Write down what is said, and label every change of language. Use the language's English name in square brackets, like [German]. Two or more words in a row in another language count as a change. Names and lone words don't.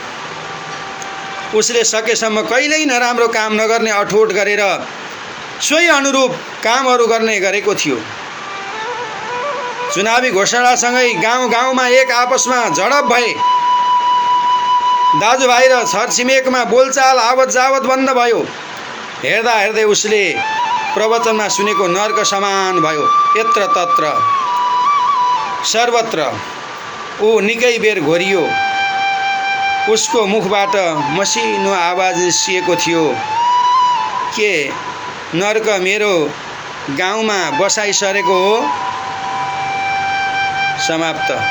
[Nepali] उसले सकेसम्म कहिल्यै नराम्रो काम नगर्ने अठोट गरेर सोही अनुरूप कामहरू गर्ने गरेको थियो। चुनावी घोषणासँगै गाउँ गाउँमा एक आपसमा झडप भए, दाजुभाइ र छरछिमेकमा बोलचाल आवत जावत बन्द भयो। हेर्दा हेर्दै उसले प्रवचनमा सुनेको नर्क समान भयो। यत्र तत्र सर्वत्र ऊ निकै बेर घोरियो। उसको मुखबाट मसिनो आवाज निस्किएको थियो, के नर्क मेरो गाउँमा बसाइसरेको हो? समाप्त।